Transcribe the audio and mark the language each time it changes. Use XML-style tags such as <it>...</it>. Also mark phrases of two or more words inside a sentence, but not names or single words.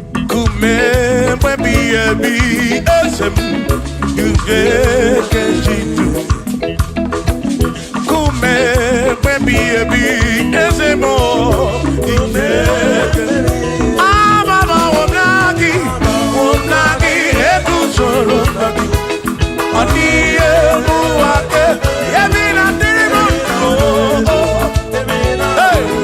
<ig>Kume mgbe ebighị ebi, eze m,</ig> <en>you get</en> <ig>Kume mgbe ebighị ebi, eze m,</ig> <en>you get</en> <ig>Ama m ọwụ na gị, wụ na gị, eguzoro na gị. Ọ dịghị egwu ake, ebi na dịrị m ndụ. Hey!</ig>